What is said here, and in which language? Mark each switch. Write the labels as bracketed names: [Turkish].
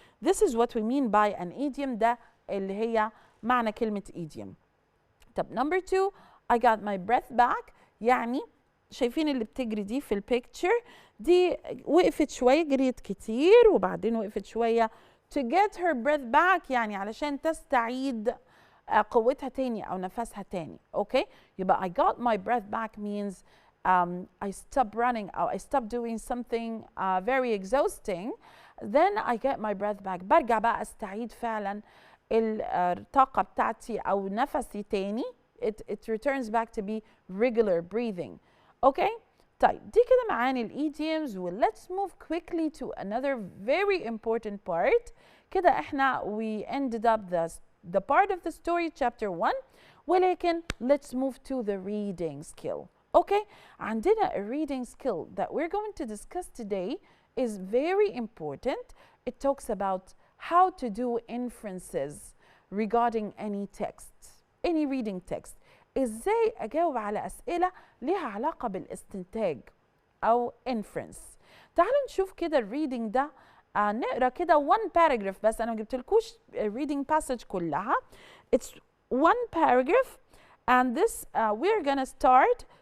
[English] This is what we mean by an idiom، [Arabic] ده اللي هي معنى كلمه [English] idiom. [Arabic] طب number 2 [English] I got my breath back، [Arabic] يعني شايفين اللي بتجري دي في البيكتشر دي وقفت شويه، جريت كتير وبعدين وقفت شويه [English] to get her breath back، [Arabic] يعني علشان تستعيد قوتها تاني او نفسها تاني. اوكي، يبقى [English] I got my breath back means I stopped running or I stopped doing something very exhausting, then I get my breath back. [Arabic] برجع بقى استعيد فعلا الطاقة بتاعتي أو نفسي تاني. [English] It returns back to be regular breathing. Okay? [Arabic] طيب دي كده معاني الإيديومز و [English] let's move quickly to another very important part. [Arabic] كده احنا [English] we ended up the part of the story chapter 1 ولكن let's move to the reading skill. Okay? عندنا a reading skill that we're going to discuss today is very important. It talks about how to do inferences regarding any text, any reading text. [Arabic] ازاي اجاوب على اسئله ليها علاقه بالاستنتاج او inference. تعالوا نشوف كده الريدنج ده. نقرا كده one paragraph بس، انا ما جبتلكوش reading passage كلها. [English] It's one paragraph and this we're gonna start.